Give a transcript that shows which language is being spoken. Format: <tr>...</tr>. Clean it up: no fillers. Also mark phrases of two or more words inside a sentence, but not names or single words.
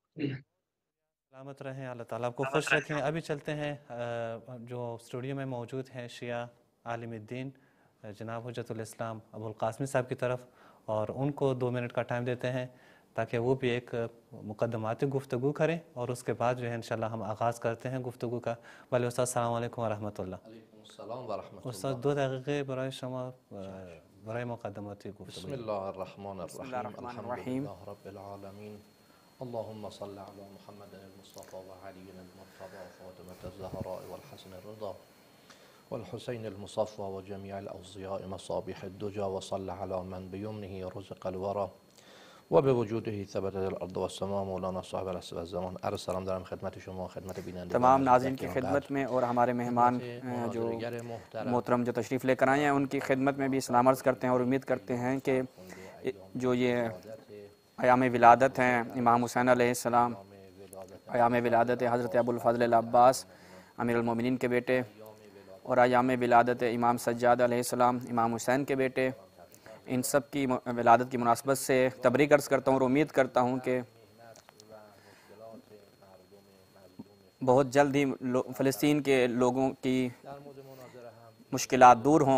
<ur>سلامت رہیں، اللہ تعالیٰ آپ کو خوش رکھیں۔ ابھی چلتے ہیں جو اسٹوڈیو میں موجود ہیں شیعہ عالم الدین جناب حجت الاسلام ابو القاسمی صاحب کی طرف، اور ان کو 2 منٹ کا ٹائم دیتے ہیں تاکہ وہ بھی ایک مقدماتی گفتگو کریں، اور اس کے بعد جو ہے انشاءاللہ ہم آغاز کرتے ہیں گفتگو کا۔ بھلے استاد،</ur> <ar>السلام علیکم ورحمۃ اللہ۔ علیکم السلام ورحمۃ اللہ۔</ar> <fa>استاد 2 دقیقے برای شما برای مقدماتی گفتگو.</fa> <ar>بسم الله الرحمن بسم الله الرحیم الرحمن الحمد الرحیم. لله رب العالمین اللهم صل على محمد المصطفى وعلي المرتضى وفاطمة الزهراء والحسن الرضا والحسين المصفى وجميع الأوصياء مصابيح الدجى وصل على من بيمنه رزق الورى وبوجوده ثبتت الارض والسماء مولانا صاحب العصر والزمان.</ar> <fa>عرض سلام دارم خدمت شما، خدمت بینندگان</fa> <ur>تمام ناظرین کی خدمت میں اور ہمارے مہمان جو محترم جو تشریف لے کر آئے ہیں ان کی خدمت میں بھی سلام عرض کرتے ہیں اور امید کرتے ہیں کہ جو یہ ایام ولادت ہیں امام حسین</ur> <ar>علیہ السلام،</ar> <ur>ایام ولادت حضرت ابو الفضل العباس امیر المومنین کے بیٹے، اور ایام ولادت امام سجاد</ur> <ar>علیہ السلام</ar> <ur>امام حسین کے بیٹے، ان سب کی ولادت کی مناسبت سے تبریک عرض کرتا ہوں اور امید کرتا ہوں کہ بہت جلد ہی فلسطین کے لوگوں کی مشکلات دور ہوں.</ur>